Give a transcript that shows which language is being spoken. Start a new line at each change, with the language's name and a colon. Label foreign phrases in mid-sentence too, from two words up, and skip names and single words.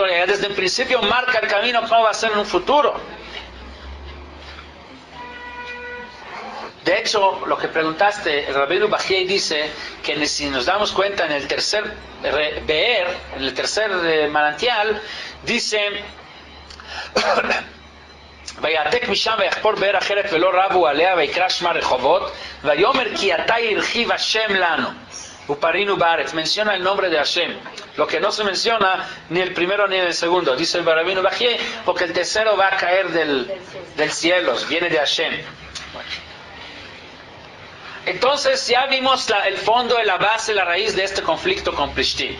Spanish: Ya desde el principio marca el camino cómo va a ser en un futuro. De hecho, lo que preguntaste, el Rabbeinu Bajei dice que si nos damos cuenta en el tercer Be'er, en el tercer manantial, dice
Hebrew: ויעתק משם ויחפור באר אחרת ולא רבו עליה ויקרא שמה רחובות ויאמר כי עתה הרחיב השם לנו ופרינו בארץ.
Spanish: Menciona el nombre de Hashem, lo que no se menciona ni el primero ni el segundo, dice el Rabbeinu Bajei, porque el tercero va a caer del cielo, viene de Hashem. Entonces ya vimos el fondo, la base, la raíz de este conflicto con Plishtim.